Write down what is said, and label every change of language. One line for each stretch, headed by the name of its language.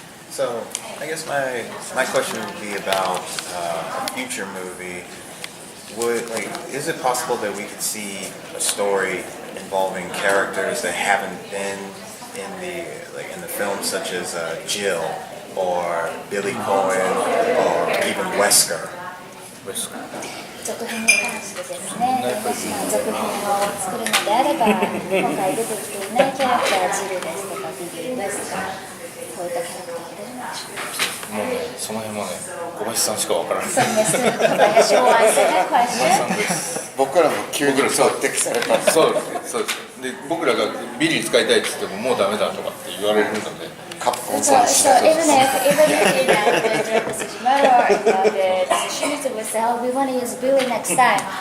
English: So I guess my question would be about a future movie. Is it possible that we could see a story involving characters that haven't been in the film, such as Jill or Billy Cohen or even Wesker?
Japanese: 続編に関してですね、もし続編を作るのであれば、今回出てきていないキャラクター、ジルですとか、ビビー・ウェスとか、こういったキャラクターが出るんでしょうか。もうね、その辺もね、小林さんしかわからない。
English: So Mr. Kobayashi will answer that question.
Japanese: 僕らも急にそう適された。そうですね。で、僕らがビリー使いたいって言ってももうダメだとかって言われるので。カプコン
English: So
Japanese: さんしか。
English: even if you like the director Tsujimoto or the Shimizu would say, oh, we want to use Billy next time.